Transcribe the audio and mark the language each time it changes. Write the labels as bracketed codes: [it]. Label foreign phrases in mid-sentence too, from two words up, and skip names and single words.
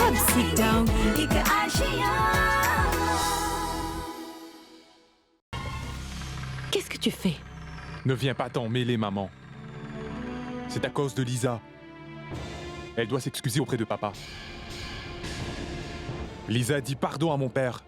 [fr] sit down एक आशिया. Qu'est-ce que tu fais? Ne viens pas t'en mêler, maman. C'est à cause de Lisa. Elle doit s'excuser auprès de papa. Lisa a dit pardon à mon père.